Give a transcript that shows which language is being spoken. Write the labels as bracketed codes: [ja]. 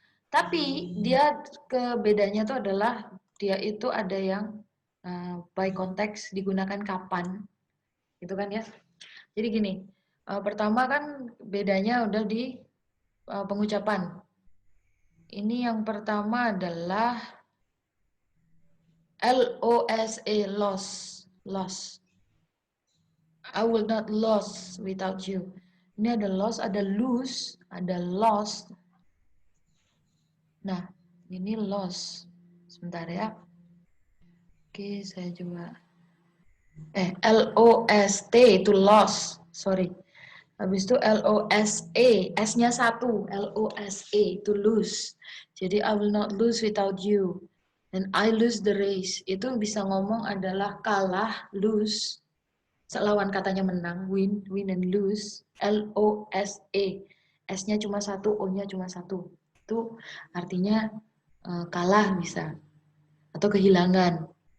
[id] Tapi dia bedanya itu adalah dia itu ada yang by konteks digunakan kapan. Gitu kan ya. Jadi gini, pertama kan bedanya udah di pengucapan. Ini yang pertama adalah LOSA, loss. [en] I will not lose without you. [id] Ini ada loss, ada lose, ada lost. Nah, ini loss. Sebentar ya. Oke, saya coba. LOST itu loss. Sorry. Habis itu LOSA, S-nya 1. LOSA itu lose. [en] Jadi I will not lose without you. And I lose the race. [id] Itu bisa ngomong adalah kalah, lose. Lawan katanya menang, win and lose. LOSA. S-nya cuma 1, O-nya cuma 1. Itu artinya kalah bisa. Atau kehilangan.